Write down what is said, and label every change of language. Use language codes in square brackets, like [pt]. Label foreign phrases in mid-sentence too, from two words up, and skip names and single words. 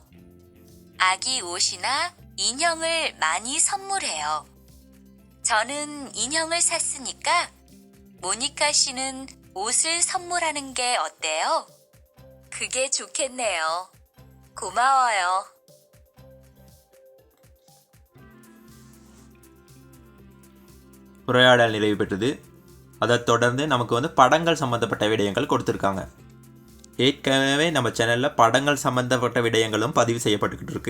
[ko] 아기 옷이나 인형을 많이 선물해요. 저는 인형을 샀으니까 모니카 씨는 옷을 선물하는 게 어때요? 그게 좋겠네요. 고마워요. [ta] உரையாடல் நிறைவு பெற்றது. அதைத் தொடர்ந்து நமக்கு வந்து படங்கள் சம்மந்தப்பட்ட விடயங்கள் கொடுத்துருக்காங்க. ஏற்கனவே நம்ம சேனலில் படங்கள் சம்மந்தப்பட்ட விடயங்களும் பதிவு செய்யப்பட்டுக்கிட்டு இருக்கு.